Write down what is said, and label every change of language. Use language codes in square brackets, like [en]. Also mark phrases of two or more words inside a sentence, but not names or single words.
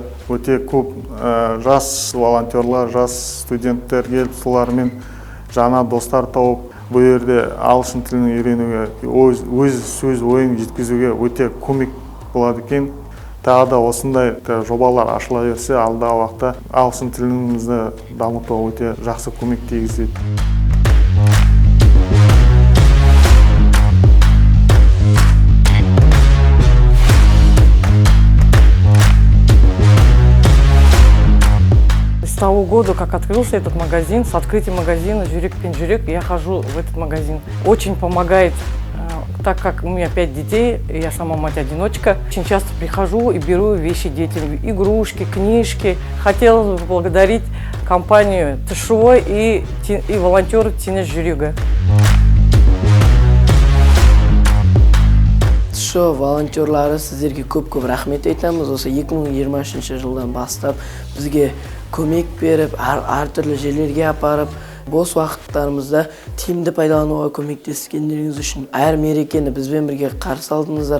[kk] Өте көп жас волонтерлар, жас студенттер келіп, солармен жаңа достар тауып, бұл жерде ағылшын тілін үйренуге, өз сөз ойын жеткізуге өте көмек болады екен. Тағы да осындай жобалар ашыла берсе, алдағы уақытта ағылшын тілімізді дамытуға өте жақсы көмек тигізеді. [ru] С того года, как открылся этот магазин, с открытием магазина «Жюрек пен Жюрек», я хожу в этот магазин. Очень помогает, так как у меня 5 детей, я сама мать-одиночка. Очень часто прихожу и беру вещи детям, игрушки, книжки. Хотела бы поблагодарить компанию ТШО и волонтеры Теңіз жүрегі. [kk] ТШО волонтерлары сіздерге көп рахмет айтамыз. Осы 2023 жылдан бастап бізге көмек беріп, әртүрлі жерлерге апарып, бос уақыттарымызда тиімді пайдалануға көмектескендеріңіз үшін әр мерекені бізбен бірге қарсы алдыңыздар.